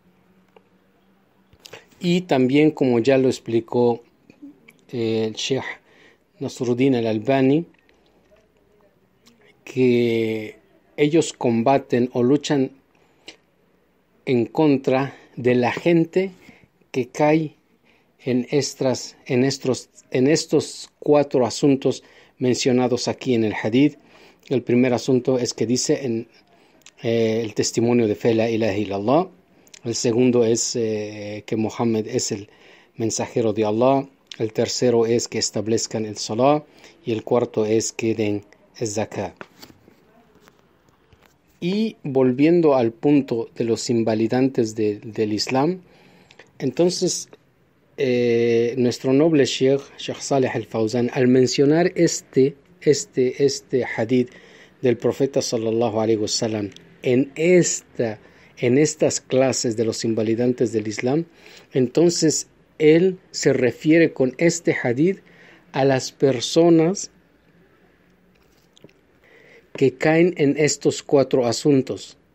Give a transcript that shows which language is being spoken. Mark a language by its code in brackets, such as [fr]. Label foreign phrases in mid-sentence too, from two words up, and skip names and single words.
[es] Y también, como ya lo explicó el Sheikh Nasruddin al-Albani, que ellos combaten o luchan en contra de la gente que cae en estos 4 asuntos mencionados aquí en el hadith. El primer asunto es que dice en el testimonio de fe [ar] لا إله إلا الله. [es] El segundo es que Muhammad es el mensajero de Allah. El tercero es que establezcan el salah. Y el cuarto es que den el zakat. Y volviendo al punto de los invalidantes del Islam, entonces nuestro noble Sheikh Saleh al-Fawzan, al mencionar este hadith del profeta [ar] صلى الله عليه وسلم [es] en estas clases de los invalidantes del Islam, entonces él se refiere con este hadith a las personas que caen en estos 4 asuntos.